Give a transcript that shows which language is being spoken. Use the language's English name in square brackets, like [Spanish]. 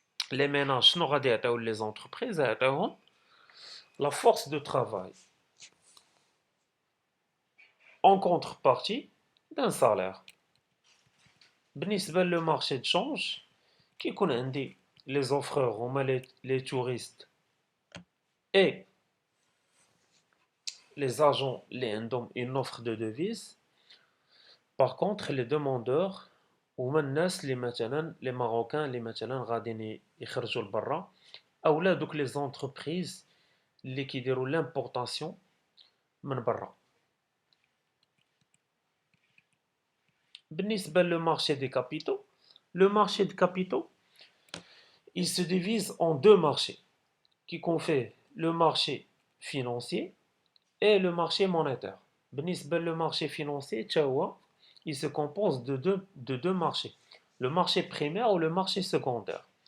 [French] Les ménages, [Arabic] شنو غادي يعطيو [French] les entreprises [Arabic] يعطيوهم [French] la force de travail en contrepartie d'un salaire. [Arabic] بالنسبة للمارشي [French] de change [Arabic] كيكون عندي [French] les offreurs [Arabic] هما [French] les touristes et les agents [Arabic] اللي عندهم [French] une offre de devise. Par contre les demandeurs [Arabic] هما الناس اللي مثلا [French] les Marocains [Arabic] اللي مثلا غاديين يخرجوا لبرا اولا دوك [French] les entreprises [Arabic] اللي كيديروا [French] l'importation [Arabic] من برا. [French] بالنسبة le marché des capitaux, le marché des capitaux il se divise en deux marchés qui confèrent le marché financier et le marché monétaire. بالنسبة le marché financier il se compose de deux marchés, le marché primaire ou le marché secondaire.